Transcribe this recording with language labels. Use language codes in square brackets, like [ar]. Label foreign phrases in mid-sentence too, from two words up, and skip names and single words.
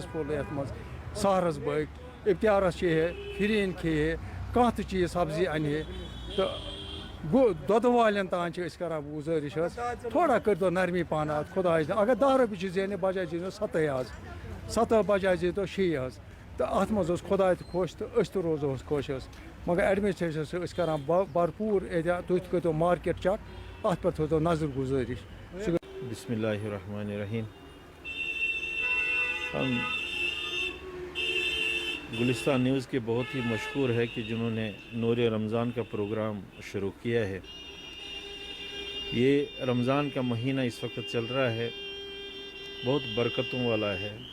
[ks] پھوٚل یَتھ منٛز سہرَس بٲگۍ اِفتِیارَس چیٚیہِ ہے فِریٖن کھیٚیہِ ہے کانٛہہ تہِ چیٖز سبزی اَنہِ ہے تہٕ گوٚو دۄدٕ والٮ۪ن تام چھِ أسۍ کَران گُزٲرِش حظ تھوڑا کٔرۍتو نرمی پہنا اَتھ خۄدایَس اگر 10 رۄپیہِ چھِ زینہِ بجاے زیٖنِو 7 حظ 7 بجاے زیٖنۍتو 6 حظ تہٕ اَتھ منٛز اوس خۄداے تہِ خۄش تہٕ أسۍ تہِ روزوس خۄش حظ مگر ایڈمِنِسٹرٛیشنَس چھِ أسۍ کَران بھرپوٗر احتیاط تُہۍ تہِ کٔرۍتو [en] market check [ks] اَتھ پٮ۪ٹھ تھٲوتو نظر گُزٲرِش [ar] بسم اللہ الرحمن الرحیم [ur] ہم گلستان نیوز کے بہت ہی مشکور ہے کہ جنہوں نے نور رمضان کا پروگرام شروع کیا ہے یہ رمضان کا مہینہ اس وقت چل رہا ہے بہت برکتوں والا ہے